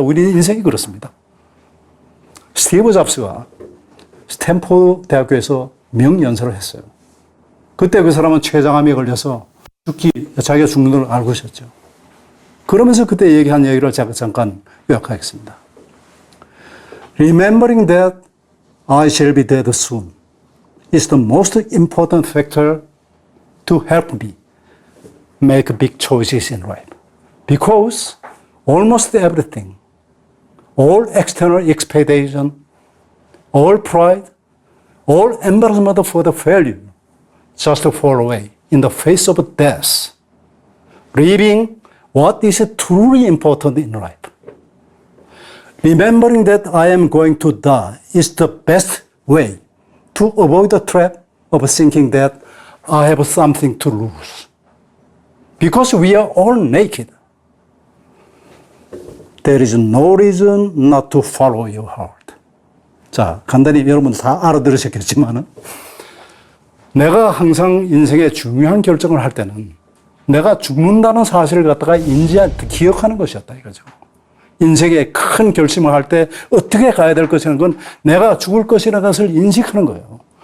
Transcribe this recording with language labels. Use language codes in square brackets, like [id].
[ko] 우리 인생이 그렇습니다. 스티브 잡스가 스탠포드 대학교에서 명연설을 했어요. 그때 그 사람은 췌장암에 걸려서 자기가 죽는 걸 알고 있었죠. 그러면서 그때 얘기한 얘기를 제가 잠깐 요약하겠습니다. [en] Remembering that I shall be dead soon is the most important factor to help me make big choices in life. Because almost everything, all external expectation, all pride, all embarrassment for the failure just fall away in the face of death, leaving what is truly important in life. Remembering that I am going to die is the best way to avoid the trap of thinking that I have something to lose. Because we are all naked. There is no reason not to follow your heart. [ko] 자, 간단히 여러분 다 알아들으셨겠지만은 내가 항상 인생의 중요한 결정을 할 때는 내가 죽는다는 사실을 갖다가 기억하는 것이었다 이거죠. 인생의 큰 결심을 할 때 어떻게 가야 될 것이라는 건 내가 죽을 것이라는 것을 인식하는 거예요.